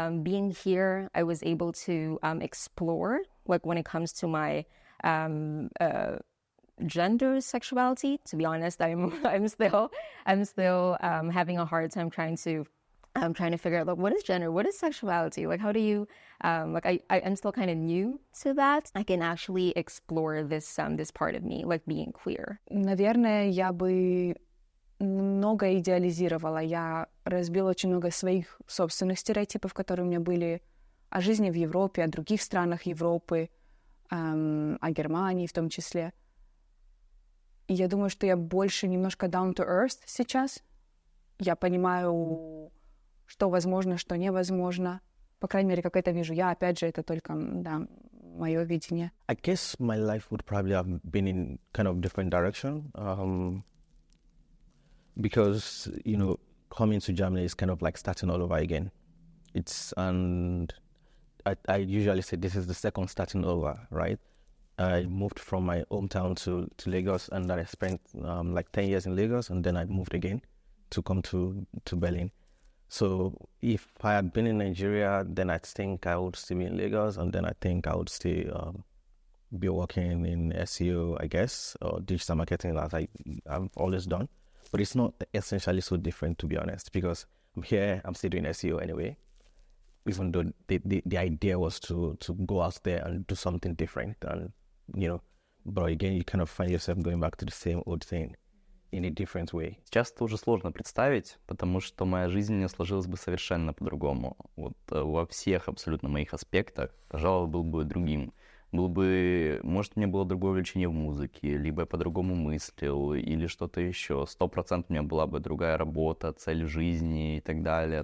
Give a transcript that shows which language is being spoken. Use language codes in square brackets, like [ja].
[en] Being here, I was able to explore, like when it comes to my gender, sexuality. To be honest, I'm still having a hard time trying to figure out, like, what is gender, what is sexuality, like how do you I'm still kind of new to that. I can actually explore this part of me, like being queer. [ru] Наверное, я бы много идеализировала. Я разбила очень много своих собственных стереотипов, которые у меня были о жизни в Европе, о других странах Европы, о Германии в том числе. И я думаю, что я больше немножко [en] down to earth [ru] сейчас. Я понимаю, что возможно, что невозможно. По крайней мере, как это вижу я. Опять же, это только, да, мое видение. [en] I guess my life would probably have been in kind of different direction. Because, you know, coming to Germany is kind of like starting all over again. And I usually say this is the second starting over, right? I moved from my hometown to Lagos, and then I spent like 10 years in Lagos, and then I moved again to come to Berlin. So if I had been in Nigeria, then I think I would still be in Lagos, and then I think I would still be working in SEO, I guess, or digital marketing as I've always done. But it's not essentially so different, to be honest, because I'm here, I'm still doing SEO anyway, even though the idea was to go out there and do something different. And, you know, but again, you kind of find yourself going back to the same old thing in a different way. [ru] Сейчас это уже сложно представить, потому что моя жизнь не сложилась бы совершенно по-другому. Вот во всех абсолютно моих аспектах, пожалуй, был бы другим. Может, у меня было другое увлечение в музыке, либо я по-другому мыслил, или что-то еще. 100% у меня была бы другая работа, цель жизни и так далее.